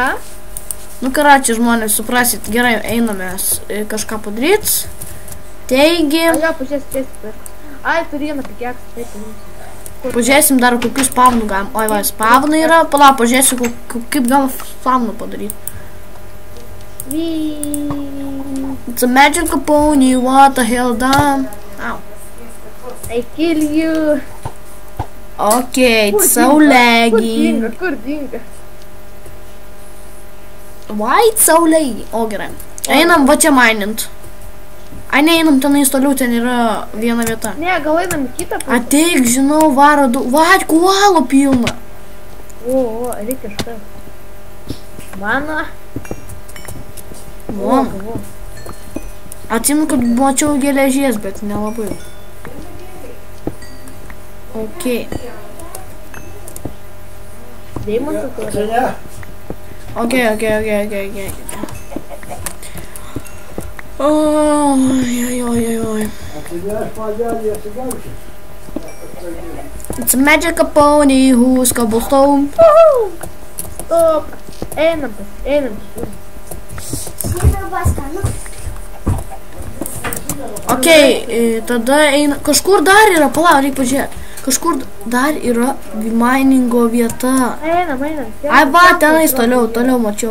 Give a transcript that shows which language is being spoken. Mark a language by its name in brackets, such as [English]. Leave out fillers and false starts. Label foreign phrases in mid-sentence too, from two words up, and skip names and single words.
[Lithuanian] Nu, karočią, žmonės, suprasit, gerai, einamės kažką padaryti. Taigi... Jo, pažiūrėsim. Ai, turi vieną pikeksą, taip. Pažiūrėsim dar kokius spavnų galim. Oi, va, spavnai yra. Pala, pažiūrėsiu, kaip galima spavnų padaryti. [English] It's a magical pony, what the hell done? Ow. I kill you. Okay, it's so lagging. [Lithuanian] Kur dinga? [English] Why it's so lagging? [Lithuanian] O, gerai. Einam va čia minint. Ai, neeinam tenais toliau, ten yra viena vieta. Ne, gal einam į kitą pusę. Ateik, žinau, varo du... Va, kualo pilna. O, reikia štai. Mano. O. Atsimenu, kad mačiau geležies, bet nelabai. [English] Okay. [Lithuanian] Deimantas turi. [English] Okay. Oi. It's a magical pony who's cobblestone. Stop. [Lithuanian] Einam. Okay, tada eina... Kažkur dar yra, palauk, reikia pažiūrėti. Kažkur dar yra miningo vieta. Einam. Ai, va, tenais toliau mačiau.